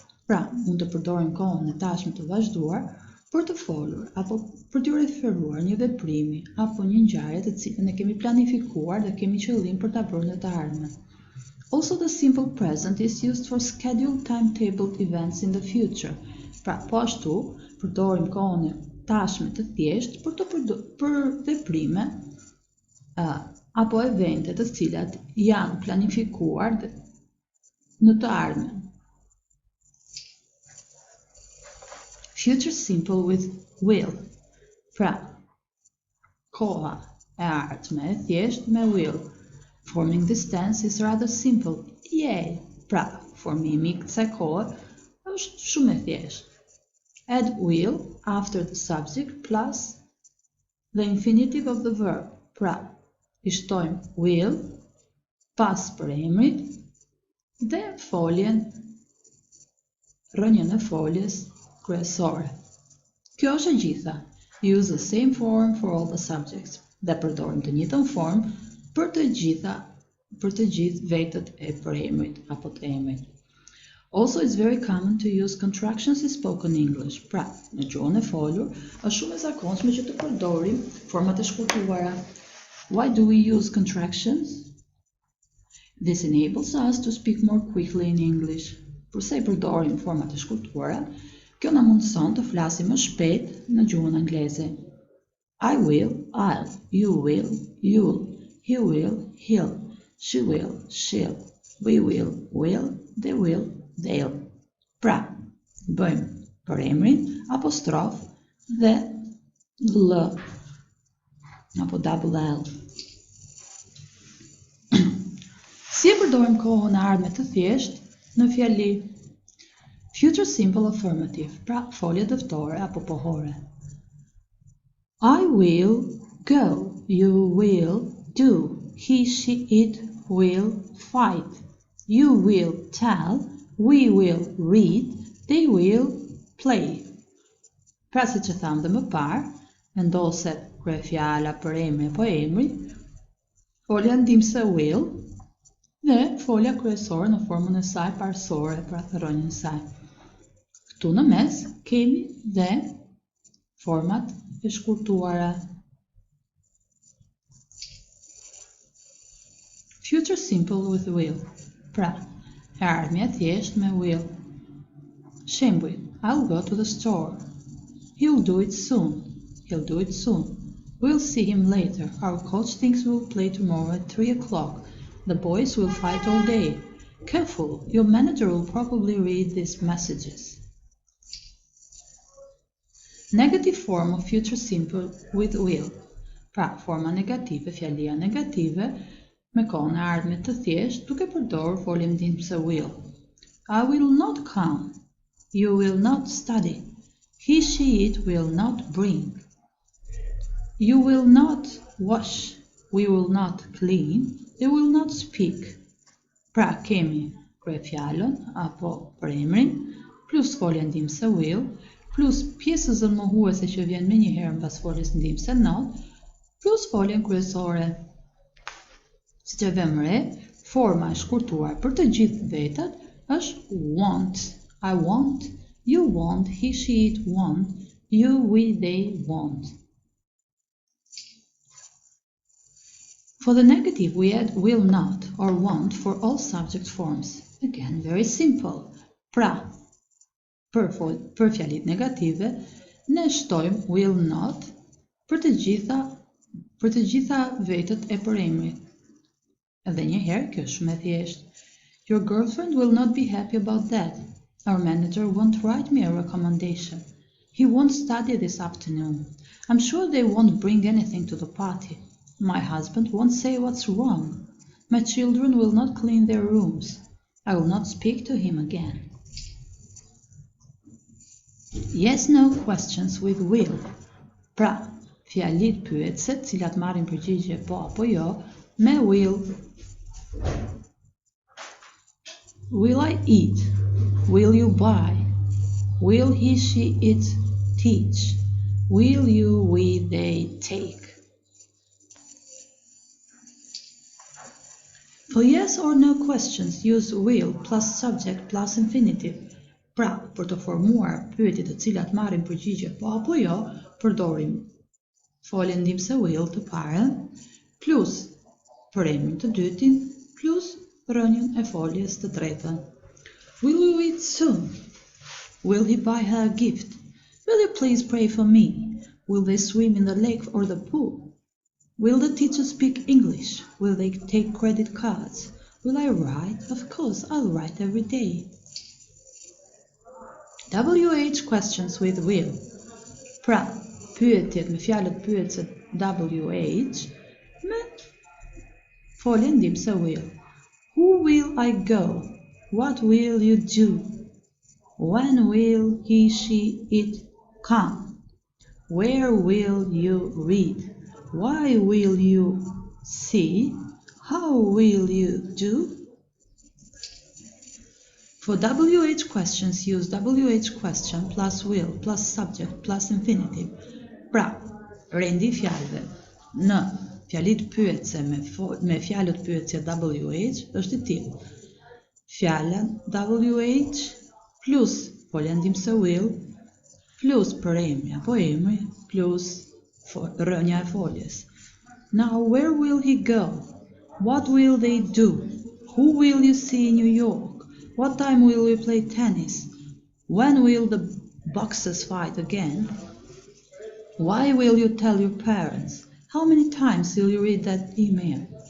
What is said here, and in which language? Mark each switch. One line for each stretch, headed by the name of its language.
Albanian: Pra, mund të përdorim kohën e tashme të vazhduar për të folur apo për të referuar një veprimi apo një ngjarje të cilën e kemi planifikuar dhe kemi qëllim për ta bërë në të ardhmen.
English: Also, the simple present is used for scheduled timetabled events in the future.
Albanian: Pra, po ashtu, përdorim kohën e tashme të thjeshtë për veprime apo evente të cilat janë planifikuar në të ardhmen.
English: Future simple with will.
Albanian: Pra, Koha e ardhme e thjesht me will.
English: Forming this tense is rather simple. Yay!
Albanian: Pra, formimi i kësaj kohe është shumë e thjeshtë.
English: Add will after the subject plus the infinitive of the verb.
Albanian: Pra, i shtojmë will pas përemrit dhe rënjën e foljes kryesore. Kjo është e gjitha.
English: Use the same form for all the subjects.
Albanian: Dhe përdorim të njëjtën formë për të gjithë vetët e përemrit apo të emrit.
English: Also, it's very common to use contractions in spoken English.
Albanian: Pra, në gjuhën e folur, është shumë e zakonshme që të përdorim format e shkurtuara.
English: Why do we use contractions? This enables us to speak more quickly in English.
Albanian: Përse i përdorim format e shkurtuara, kjo na mundëson të flasim më shpejt në gjuhën angleze.
English: I will, I'll, you will, you'll, he will, he'll, she will, she'll, we will, they will, they'll.
Albanian: Pra, bëjmë përemrin, apostrof dhe l apo double l. Si e përdorim kohën e ardhme të thjesht në fjali?
English: Future simple affirmative,
Albanian: pra folje dëftore apo pohore.
English: I will go, you will do, he, she, it will fight, you will tell, we will read, they will play.
Albanian: Pra si që thamë dhe më parë, vendoset kryefjala për emri apo emri, folja ndimse will dhe folja kryesore në formën e saj parësore, pra rënjën e saj. Këtu në mes kemi dhe format e shkurtuara.
English: Future simple with will.
Albanian: Pra, e ardhmja thjesht me will.
English: Shembull, I'll go to the store. He'll do it soon. He'll do it soon. We'll see him later. Our coach thinks we'll play tomorrow at 3 o'clock. The boys will fight all day. Careful, your manager will probably read these messages. Negative form of future simple with will.
Albanian: Pra, forma negative, fjalia negative, me kohën e ardhme të thjesht, duke përdorur foljen ndihmëse will.
English: I will not come. You will not study. He, she, it will not bring. You will not wash. We will not clean. They will not speak.
Albanian: Pra, kemi kryefjalën apo përemrin, plus folja ndihmëse will, plus pjesën mohuese që vjen menjëherë mbas foljes ndihmëse not, plus foljen kryesore. Siç e vëmë re, forma e shkurtuar për të gjithë vetat është want.
English: I want, you want, he, she, it want, you, we, they want. For the negative, we add will not or want for all subject forms. Again, very simple.
Albanian: Pra, për fjalit negative, ne shtojmë will not për të gjitha vetët e përemrit. Edhe një herë, kjo është shumë e thjeshtë.
English: Your girlfriend will not be happy about that. Our manager won't write me a recommendation. He won't study this afternoon. I'm sure they won't bring anything to the party. My husband won't say what's wrong. My children will not clean their rooms. I will not speak to him again. Yes-no questions with will.
Albanian: Pra, fjalit pyetse, cilat marrin përgjigje po apo jo, me will.
English: Will I eat? Will you buy? Will he, she, it teach? Will you, we, they take? For yes or no questions, use will plus subject plus infinitive.
Albanian: Pra, për të formuar pyetje të cilat marrin përgjigje po apo jo, përdorim foljen ndihmëse will të parën, plus përemrin të dytin, plus rënjën e foljes të tretën.
English: Will you eat soon? Will he buy her a gift? Will you please pray for me? Will they swim in the lake or the pool? Will the teacher speak English? Will they take credit cards? Will I write? Of course, I'll write every day. WH questions with will.
Albanian: Pra, pyetjet me fjalët pyetëse WH me foljen ndihmëse will.
English: Who will I go? What will you do? When will he, she, it come? Where will you read? Why will you see? How will you do? For WH questions, use WH question plus will plus subject plus infinitive.
Albanian: Pra, rendi fjalëve. Në fjalit pyetse me fjalët pyetje WH është i tillë. Fjala WH plus folja ndihmëse will plus përemri apo emri plus rënja e foljes.
English: Now, where will he go? What will they do? Who will you see in New York? What time will we play tennis? When will the boxers fight again? Why will you tell your parents? How many times will you read that email?